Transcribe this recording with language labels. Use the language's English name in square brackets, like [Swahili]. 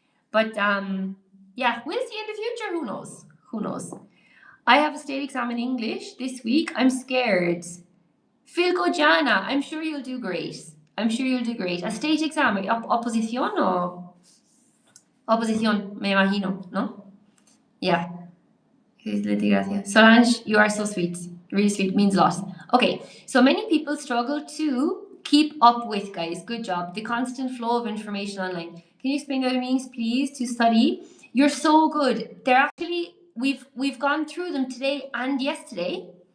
[English] But yeah, we'll see in the future. Who knows? Who knows? I have a state exam in English this week. I'm scared. Philco Jana, I'm sure you'll do great. I'm sure you'll do great. A state exam, [Spanish] oposición o oposición, me imagino, ¿no? [English] Yeah. Solange, you are so sweet. Really sweet, means a lot. Okay, so many people struggle to keep up with, guys. Good job. The constant flow of information online. Can you explain what it means, please, to study? You're so good. They're actually, we've gone through them today and yesterday.